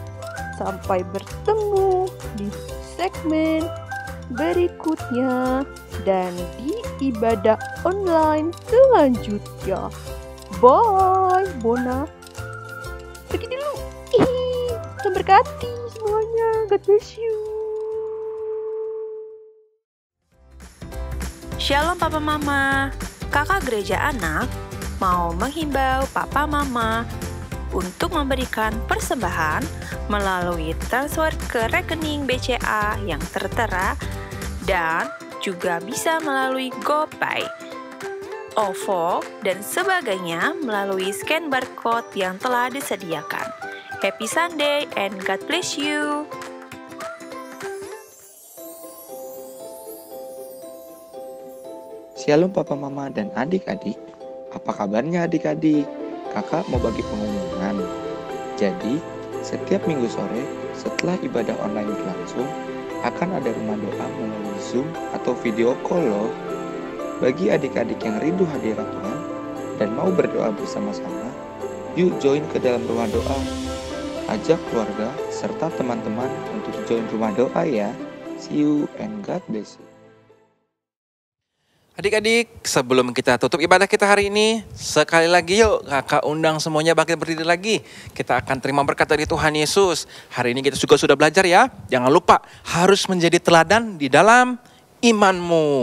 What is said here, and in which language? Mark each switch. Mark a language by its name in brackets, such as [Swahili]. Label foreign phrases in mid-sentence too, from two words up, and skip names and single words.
[Indonesian] Sampai bertemu di segmen berikutnya. dan di ibadah online selanjutnya. Bye, Bona. Pergi dulu. Tuhan berkati semuanya. [English] God bless you. [Indonesian] Shalom Papa Mama. Kakak Gereja Anak mau menghimbau Papa Mama untuk memberikan persembahan melalui transfer ke rekening BCA yang tertera dan juga bisa melalui GoPay, OVO, dan sebagainya melalui scan barcode yang telah disediakan. [English] Happy Sunday and God bless you. [Indonesian] Shalom Papa Mama dan adik-adik. Apa kabarnya adik-adik? Kakak mau bagi pengumuman. Jadi, setiap minggu sore setelah ibadah online berlangsung, akan ada rumah doa melalui Zoom atau [English] video call [Indonesian] loh. Bagi adik-adik yang rindu hadirat Tuhan dan mau berdoa bersama-sama, yuk join ke dalam rumah doa. Ajak keluarga serta teman-teman untuk join rumah doa ya. [English] See you and God bless you. [Indonesian] Adik-adik, sebelum kita tutup ibadah kita hari ini, sekali lagi yuk kakak undang semuanya bangkit berdiri lagi. Kita akan terima berkat dari Tuhan Yesus. Hari ini kita juga sudah belajar ya. Jangan lupa harus menjadi teladan di dalam imanmu.